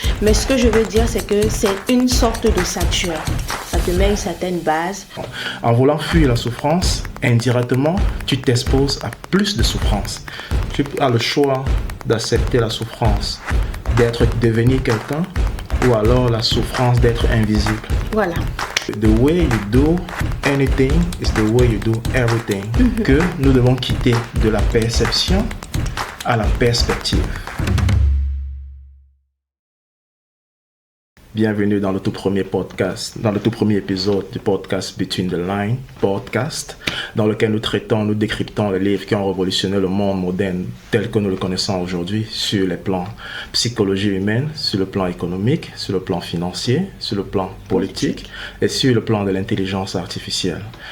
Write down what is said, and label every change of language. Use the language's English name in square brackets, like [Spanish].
[French] Mais ce que je veux dire, c'est que c'est une sorte de sature. Ça te met une certaine base. En voulant fuir la souffrance, indirectement, tu t'exposes à plus de souffrance. Tu as le choix d'accepter la souffrance, devenir quelqu'un, ou alors la souffrance d'être invisible. Voilà. [English] The way you do anything is the way you do everything. [French] Que nous devons quitter de la perception à la perspective. Bienvenue dans le tout premier podcast, dans le tout premier épisode du podcast Between the Lines podcast, dans lequel nous décryptons les livres qui ont révolutionné le monde moderne tel que nous le connaissons aujourd'hui sur les plans psychologie humaine, sur le plan économique, sur le plan financier, sur le plan politique et sur le plan de l'intelligence artificielle.